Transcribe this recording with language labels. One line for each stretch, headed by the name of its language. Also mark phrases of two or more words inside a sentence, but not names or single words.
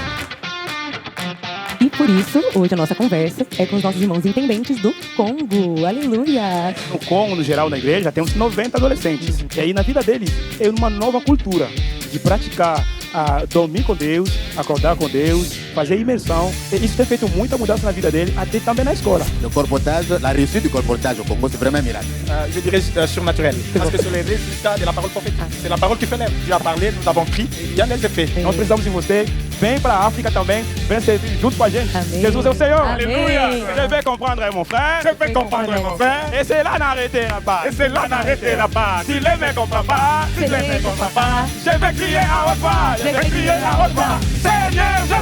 Portuguese: E por isso, hoje a nossa conversa é com os nossos irmãos intendentes do Congo. Aleluia! No Congo, no geral, na igreja, tem uns 90 adolescentes. E aí, na vida deles, é uma nova cultura de praticar, dormir com Deus, acordar com Deus, fazer imersão. E isso tem feito muita mudança na vida dele, até também na escola.
French: Le colportage, la réussite du colportage au Congo, c'est vraiment un miracle. Je dirais surnaturel. Parce que c'est le résultat de la parole prophétique. C'est la parole qui fait l'œuvre. Dieu a parlé, nous avons crié, il y en a des faits.
Portuguese: Nós precisamos de você. Vem para a África também, vem servir junto com a gente. Amém. Jesus é o Senhor. Amém. Aleluia.
French: Je vais comprendre, mon frère. Je vais comprendre, mon frère. Et c'est là d'arrêter là-bas. Et c'est là d'arrêter là-bas. Si les mecs comprennent pas, Si les mecs comprennent pas, je vais crier à haute voix. je vais crier à haute voix. Seigneur.